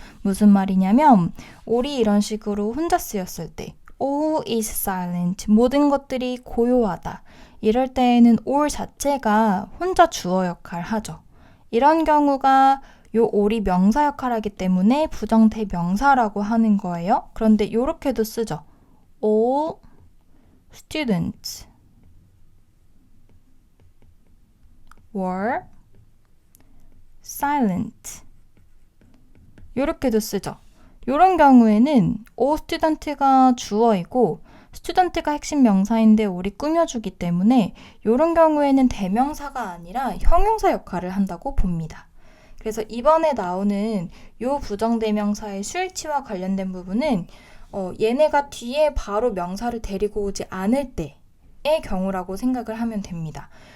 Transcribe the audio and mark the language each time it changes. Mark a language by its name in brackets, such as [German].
[Korean] 무슨 말이냐면 all이 이런 식으로 혼자 쓰였을 때 [English] all is silent, [Korean] 모든 것들이 고요하다. 이럴 때에는 all 자체가 혼자 주어 역할을 하죠. 이런 경우가 요 all이 명사 역할을 하기 때문에 부정대명사라고 하는 거예요. 그런데 이렇게도 쓰죠. [English] all students were silent. [Korean] 이렇게도 쓰죠. 이런 경우에는 all student가 주어이고 student가 핵심 명사인데 all이 꾸며주기 때문에 이런 경우에는 대명사가 아니라 형용사 역할을 한다고 봅니다. 그래서 이번에 나오는 요 부정대명사의 수일치와 관련된 부분은 얘네가 뒤에 바로 명사를 데리고 오지 않을 때의 경우라고 생각을 하면 됩니다.